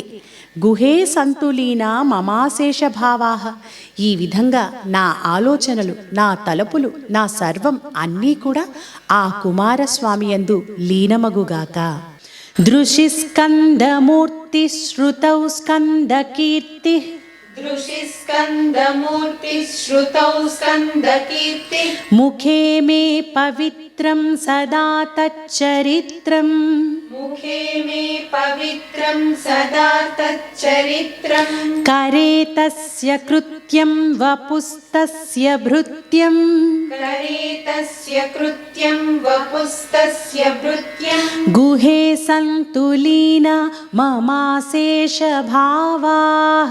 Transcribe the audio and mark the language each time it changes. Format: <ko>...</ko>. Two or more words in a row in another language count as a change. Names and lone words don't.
<sa>గుహే సంతులీన మమాశేష భావాహ</sa> <te>ఈ విధంగా నా ఆలోచనలు, నా తలపులు, నా సర్వం అన్నీ కూడా ఆ కుమారస్వామి యందు లీనమగుగాక.</te> <sa>దృశి స్కందమూర్తి శ్రుతౌ స్కందకీర్తి दृशि स्कन्दमूर्ति श्रुतौ स्कन्दकीर्ति ముఖే మే పవిత్రం సదా తచ్చరిత్రం मुखे मे पवित्रं सदा तच्चरित्रम् करे तस्य कृत्यं वपुस्तस्य भृत्यं करे तस्य कृत्यं वपुस्तस्य भृत्यम् गुहे सन्तुलीना ममाशेषभावाः</sa>